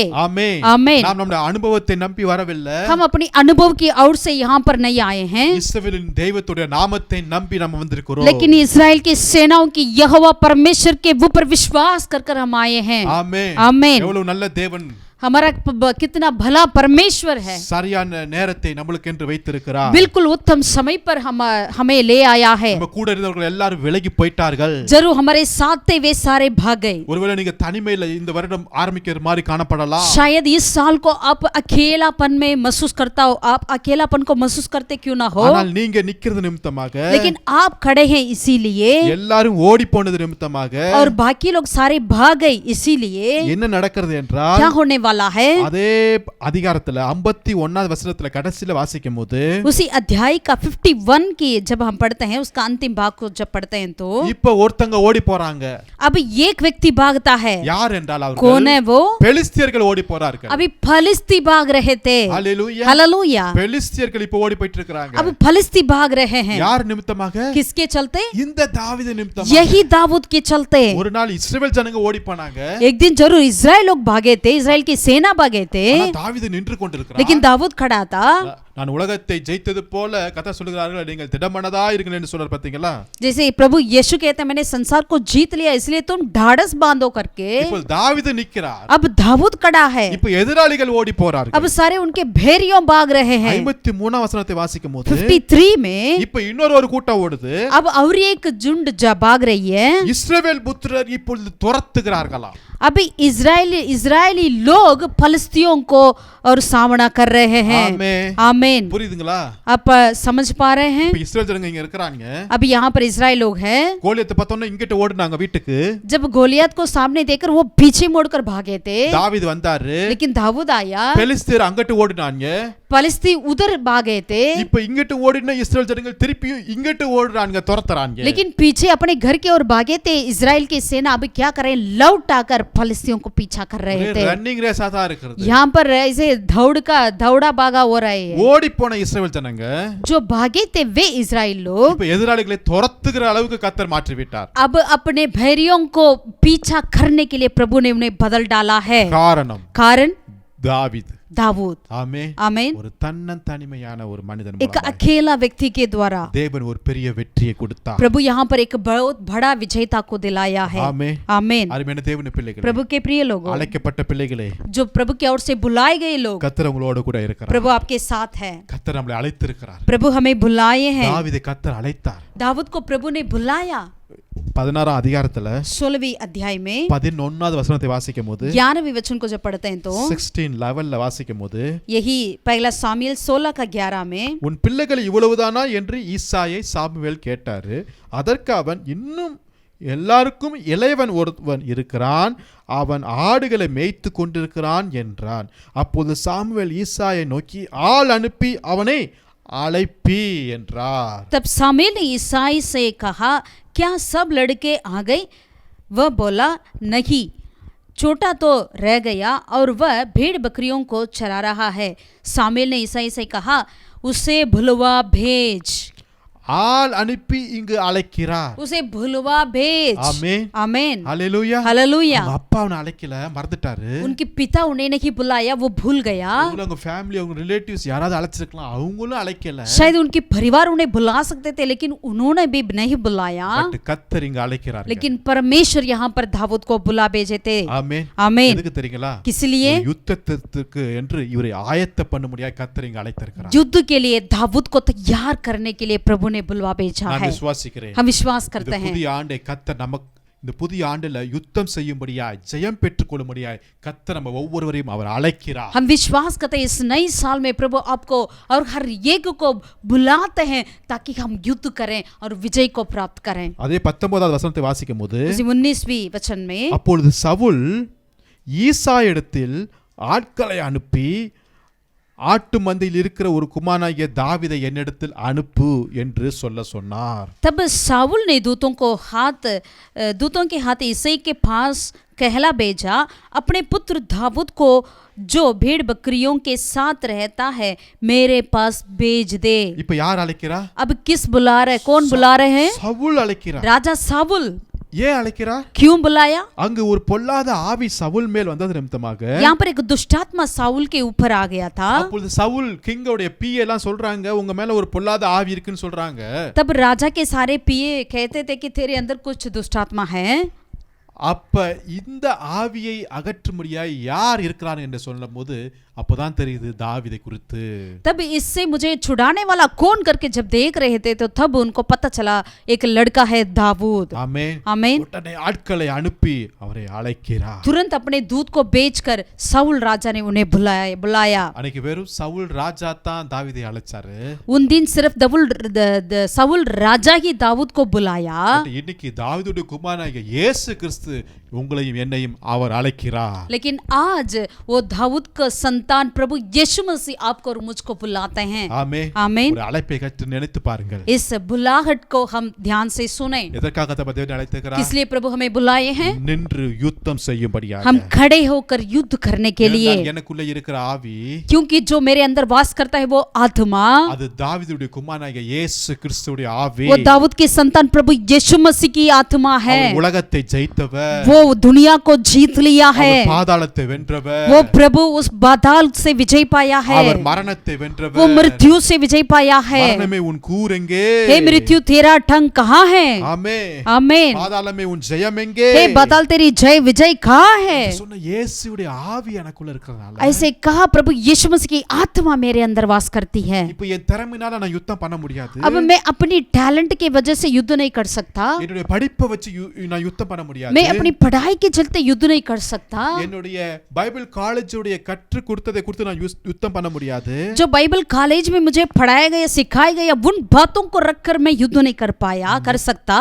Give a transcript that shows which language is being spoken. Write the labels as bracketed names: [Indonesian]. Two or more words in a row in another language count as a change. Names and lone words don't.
[Tamil] ஆமென். [Hindi] आमीन. [Tamil] நாம் நம்முடைய அனுபவத்தை நம்பி வரவில்லை. [Hindi] हम अपनी अनुभव की ओर से यहाँ पर नहीं आए हैं, [Tamil] இஸ்ரவேலின் தெய்வத்துடைய நாமத்தை நம்பி நாம் வந்திருக்கிறோம். [Hindi] लेकिन इस्राएल की सेनाओं की यहोवा परमेश्वर के ऊपर विश्वास कर हम आए हैं. [Tamil] ஆமென். [Hindi] आमीन. [Tamil] எவ்வளவு நல்ல தேவன், [Hindi] हमारा कितना भला परमेश्वर है. [Tamil] சரியான நேரத்தை நம்மளுக்கு என்று வைத்திருக்கிறார். [Hindi] बिल्कुल उत्तम समय पर हमें ले आया है. [Tamil] நம்ம கூட இருந்தவர்கள் எல்லாரும் விலகி போய்ட்டார்கள். [Hindi] जरूर हमारे साथ थे वे सारे भाग गए. [Tamil] ஒருவேளை நீங்க தனிமையில இந்த வருடம் ஆரம்பிக்கிற மாதிரி காணப்படலாம். [Hindi] शायद इस साल को आप अकेलापन में महसूस करता हो, आप अकेलापन को महसूस करते क्यों ना हो, [Tamil] ஆனால் நீங்க நிக்கிறது நிமித்தமாக, [Hindi] लेकिन आप खड़े हैं इसीलिए, [Tamil] எல்லாரும் ஓடி போனது நிமித்தமாக, [Hindi] और बाकी लोग सारे भाग गए इसीलिए [Tamil] என்ன நடக்கிறது என்றால் [Hindi] क्या होने वाला है? [Tamil] அதே அதிகாரத்துல 51வது வசனத்துல கடைசில வாசிக்கும்போது, [Hindi] उसी अध्याय का 51 की जब हम पढ़ते हैं, उसका अंतिम भाग को जब पढ़ते हैं तो [Tamil] இப்ப ஒருத்தங்க ஓடி போறாங்க. [Hindi] अब एक व्यक्ति भागता है. [Tamil] யார் என்றால் [Hindi] कौन है [Tamil] அவர்கள் [Hindi] वो? [Tamil] பெலிஸ்தியர்கள் ஓடி போறார்கள். [Hindi] अभी फलिस्ती भाग रहे थे. [Tamil] ஹalleluya. [Hindi] हालेलुया. [Tamil] பெலிஸ்தியர்கள் இப்ப ஓடி போயிட்டு இருக்காங்க. [Hindi] अब फलिस्ती भाग रहे हैं. [Tamil] யார் நிமித்தமாக? [Hindi] किसके चलते? [Tamil] இந்த தாவீது நிமித்தமாக. [Hindi] यही दाऊद के चलते. [Tamil] ஒரு நாள் இஸ்ரவேல் ஜனங்க ஓடி போனாங்க. [Hindi] एक दिन जरूर इजराइल लोग भागे थे, इजराइल की सेना भागे थे, [Tamil] ஆனா தாவீது நின்று கொண்டிருக்கிறார். [Hindi] लेकिन दाऊद खड़ा था. [Tamil] நான் உலகத்தை ஜெயித்தது போல கர்த்தர் சொல்கிறார்கள் நீங்கள் திடமனதா இருங்கள் என்று சொல்றார் பாத்தீங்களா. [Hindi] जैसे प्रभु यीशु कहते हैं मैंने संसार को जीत लिया इसलिए तुम ढाढ़स बांधो करके. [Tamil] இப்போ தாவீது நிக்கிறார். [Hindi] अब दाऊद खड़ा है. [Tamil] இப்போ எதிராளிகள் ஓடி போறார்கள். [Hindi] अब सारे उनके भेड़ियों भाग रहे हैं. [Tamil] 53 வசனத்தை வாசிக்கும்போது [Hindi] 53 में [Tamil] இப்போ இன்னொரு கூட்டம் ஓடுது. [Hindi] अब और एक झुंड भाग रही है. [Tamil] இஸ்ரவேல் புத்திரர் இப்பொழுது துரத்துகிறார்களா. [Hindi] अभी इजरायली लोग फलस्तियों को और सामना कर रहे हैं. आमीन. [Tamil] புரியுதுங்களா? [Hindi] आप समझ पा रहे हैं? [Tamil] இப்போ இஸ்ரவேல் ஜனங்க இங்க இருக்கறாங்க. [Hindi] अभी यहाँ पर इजराइल लोग हैं. [Tamil] கோலியத்தை பார்த்தோன்னா இங்கிட்ட ஓடுனாங்க வீட்டுக்கு. [Hindi] जब गोलियत को सामने देखकर वो पीछे मुड़कर भागे थे. [Tamil] தாவீது வந்தாரு. [Hindi] लेकिन दाऊद आया. [Tamil] பெலிஸ்தர் அங்கிட்டு ஓடுனாங்க. [Hindi] फलिस्ती उधर भागे थे. [Tamil] இப்போ இங்கிட்டு ஓடின இஸ்ரவேல் ஜனங்க திருப்பி இங்கிட்டு ஓடுறாங்க துரத்துறாங்க. [Hindi] लेकिन पीछे अपने घर के ओर भागे थे. इजराइल की सेना अभी क्या कर रहे हैं लौट आकर फलिस्तियों को पीछा कर रहे थे. [English] running race [Tamil] ஆதா இருக்குது. [Hindi] यहाँ पर ऐसे दौड़ा भागा हो रहा है. [Tamil] ஓடி போன இஸ்ரவேல் ஜனங்க [Hindi] जो भागे थे वे इजराइल लोग [Tamil] இப்போ எதிராளிகளை துரத்துகிற அளவுக்கு கர்த்தர் மாற்றி விட்டார். [Hindi] अब अपने भैरियों को पीछा करने के लिए प्रभु ने उन्हें बदल डाला है. कारण दावीद. आमीन. आमीन. [Tamil] ஒரு தன்னந்தனிமையான ஒரு மனிதன் [Hindi] एक अकेला व्यक्ति के द्वारा [Tamil] தேவன் ஒரு பெரிய வெற்றியை கொடுத்தார். [Hindi] प्रभु यहाँ पर एक बहुत बड़ा विजेता को दिलाया है. आमीन. आमीन. [Tamil] அருமையான தேவனுடைய பிள்ளைகளே, [Hindi] प्रभु के प्रिय लोगों, [Tamil] அழைக்கப்பட்ட பிள்ளைகளே, [Hindi] जो प्रभु की ओर से बुलाए गए लोग, [Tamil] கர்த்தர் உங்களோடு கூட இருக்கிறார். [Hindi] प्रभु आपके साथ है. [Tamil] கர்த்தர் நம்மை அழைத்திருக்கிறார். [Hindi] प्रभु हमें बुलाए हैं. [Tamil] தாவீதை கர்த்தர் அழைத்தார். [Hindi] दाऊद को प्रभु ने बुलाया. [Tamil] 16 அதிகாரத்துல [Hindi] 16वीं अध्याय में [Tamil] 11வது வசனத்தை வாசிக்கும்போது [Hindi] 11वें वचन को जब पढ़ते हैं तो [Tamil] 16:11 வாசிக்கும்போது [Hindi] यही पहला सामुएल 16 का 11 में [Tamil] உன் பிள்ளைகள் இவ்வளவுதானா என்று ஈசாயை சாமுவேல் கேட்டாரு. அதற்கு அவன் இன்னும் எல்லாருக்கும் இளையவன் ஒருவன் இருக்கிறான், அவன் ஆடுகளை மேய்த்து கொண்டிருக்கிறான் என்றான். அப்போது சாமுவேல் ஈசாயை நோக்கி ஆள் அனுப்பி அவனை அழைப்பி என்றார். [Hindi] तब सामुएल ने ईसाई से कहा क्या सब लड़के आ गए? वह बोला नहीं, छोटा तो रह गया और वह भेड़ बकरियों को चरा रहा है. सामुएल ने ईसाई से कहा उसे भुलवा भेज. [Tamil] ஆள் அனுப்பி இங்கு அழைக்கிறார். [Hindi] उसे भुलवा भेज. आमीन. आमीन. हालेलुया. हालेलुया. [Tamil] அப்பா அவனை அழைக்கல, மறந்துட்டாரு. [Hindi] उनके पिता उन्हें नहीं बुलाया, वो भूल गया. [Tamil] அவங்க ஃபேமிலி அவங்க ரிலேட்டிவ்ஸ் யாராவது அழைச்சிருக்கலாம், அவங்களும் அழைக்கல. [Hindi] शायद उनके परिवार उन्हें बुला सकते थे लेकिन उन्होंने भी नहीं बुलाया. [Tamil] பட் கர்த்தர் இங்க அழைக்கிறார். [Hindi] लेकिन परमेश्वर यहाँ पर दाऊद को बुला भेजे थे. [Tamil] ஆமென். [Hindi] आमीन. [Tamil] எதுக்கு தெரியுங்களா? [Hindi] किस लिए? [Tamil] யுத்தத்திற்கு என்று இவரை ஆயத்த பண்ண முடியாது கர்த்தர் இங்க அழைத்திருக்கிறார். [Hindi] युद्ध के लिए दाऊद को तैयार करने के लिए प्रभु ने बुलवा भेजा [Tamil] நான் [Hindi] है. [Tamil] விசுவாசிக்கிறேன். [Hindi] हम विश्वास करते हैं. [Tamil] புதிய ஆண்டை கர்த்தர் நமக்கு இந்த புதிய ஆண்டுல யுத்தம் செய்யும்படியாய் ஜெயம் பெற்றுக்கொள்ளும்படியாய் கர்த்தர் நம்ம ஒவ்வொருவரையும் அவர் அழைக்கிறார். [Hindi] हम विश्वास करते हैं इस नए साल में प्रभु आपको और हर एक को बुलाते हैं ताकि हम युद्ध करें और विजय को प्राप्त करें. [Tamil] அதே 19வது வசனத்தை வாசிக்கும்போது [Hindi] 19वीं वचन में [Tamil] அப்பொழுது சவுல் ஈசாயிடத்தில் ஆட்களை அனுப்பி ஆட்டு மந்தையில் இருக்கிற ஒரு குமாரனாகிய தாவீதை என்னிடத்தில் அனுப்பு என்று சொன்னார். [Hindi] तब साउल ने दूतों के हाथ ईसाई के पास कहला भेजा अपने पुत्र दाऊद को जो भेड़ बकरियों के साथ रहता है मेरे पास भेज दे. [Tamil] இப்ப யார் அழைக்கிறா? [Hindi] अब किस बुला रहे, कौन बुला रहे हैं? [Tamil] சவுல் அழைக்கிறார். [Hindi] राजा साउल. [Tamil] ஏன் அழைக்கிறார்? [Hindi] क्यों बुलाया? [Tamil] அங்கு ஒரு பொல்லாத ஆவி சவுல் மேல் வந்தது நிமித்தமாக [Hindi] यहाँ पर एक दुष्टात्मा साउल के ऊपर आ गया था. [Tamil] அப்பொழுது சவுல் கிங்கோடைய பிஏ எல்லாம் சொல்றாங்க உங்க மேல ஒரு பொல்லாத ஆவி இருக்குன்னு சொல்றாங்க. [Hindi] तब राजा के सारे पिए कहते थे कि तेरे अंदर कुछ दुष्टात्मा है. [Tamil] அப்ப இந்த ஆவியை அகற்றும்படியாய் யார் இருக்கிறார் என்று சொல்லும்போது அப்பதான் தெரியுது தாவீதை குறித்து. [Hindi] तब इससे मुझे छुड़ाने वाला कौन करके जब देख रहे थे तो तब उनको पता चला एक लड़का है दाऊद. आमीन. आमीन. [Tamil] உடனே ஆட்களை அனுப்பி அவரை அழைக்கிறார். [Hindi] तुरंत अपने दूत को भेजकर साउल राजा ने उन्हें बुलाया. [Tamil] அன்னைக்கு வெறும் சவுல் ராஜா தான் தாவீதை அழைச்சாரு. [Hindi] उन दिन सिर्फ साउल राजा ही दाऊद को बुलाया. [Tamil] இன்னைக்கு தாவீதுடைய குமாரனாகிய இயேசு கிறிஸ்து உங்களையும் என்னையும் அவர் அழைக்கிறார். [Hindi] लेकिन आज वो दाऊद का संतान प्रभु यीशु मसीह आपको और मुझको बुलाते हैं. [Tamil] ஆமென். [Hindi] आमीन. [Tamil] ஒரு அழைப்பை கற்று நினைத்து பாருங்கள். [Hindi] इस बुलाहट को हम ध्यान से सुने. [Tamil] எதற்காக தேவன் அழைத்திருக்கிறார்? [Hindi] किस लिए प्रभु हमें बुलाए हैं? [Tamil] நின்று யுத்தம் செய்யும்படியாக. [Hindi] हम खड़े होकर युद्ध करने के लिए. [Tamil] எனக்குள்ள இருக்கிற ஆவி [Hindi] क्योंकि जो मेरे अंदर वास करता है वो आत्मा [Tamil] அது தாவீதுடைய குமாரனாகிய இயேசு கிறிஸ்துவுடைய ஆவி. [Hindi] वो दाऊद के संतान प्रभु यीशु मसीह की आत्मा है. [Tamil] உலகத்தை ஜெயித்தவர். வென்றவர், [Hindi] वो दुनिया को जीत लिया है, [Tamil] அவர் பாதாளத்தை வென்றவர், [Hindi] वो प्रभु उस बादल से विजय पाया है, [Tamil] அவர் மரணத்தை வென்றவர், [Hindi] वो मृत्यु से विजय पाया है। [Tamil] மரணமே உன் கூர் எங்கே? [Hindi] हे मृत्यु तेरा ठंग कहाँ है? [Tamil] ஆமென். [Hindi] आमीन। [Tamil] பாதாளமே உன் ஜெயம் எங்கே? [Hindi] हे बादल तेरी जय विजय कहाँ है? [Tamil] சொன்ன இயேசுவுடைய ஆவி எனக்குள்ள இருக்கிறதால [Hindi] ऐसे कहा प्रभु यीशु मसीह की आत्मा मेरे अंदर वास करती है। [Tamil] இப்போ என் திறமையினால நான் யுத்தம் பண்ண முடியாது, [Hindi] अब मैं अपनी टैलेंट की वजह से युद्ध नहीं कर सकता, [Tamil] என்னுடைய படிப்பை வச்சு நான் யுத்தம் பண்ண முடியாது, [Hindi] मैं अपनी पढ़ाई के चलते युद्ध नहीं कर सकता, [Tamil] என்னுடைய பைபிள் காலேஜோட கற்று கொடுத்ததை குறித்து நான் யுத்தம் பண்ண முடியாது, [Hindi] जो बाइबल कॉलेज में मुझे पढ़ाया गया सिखाया गया उन बातों को रखकर मैं युद्ध नहीं कर पाया कर सकता,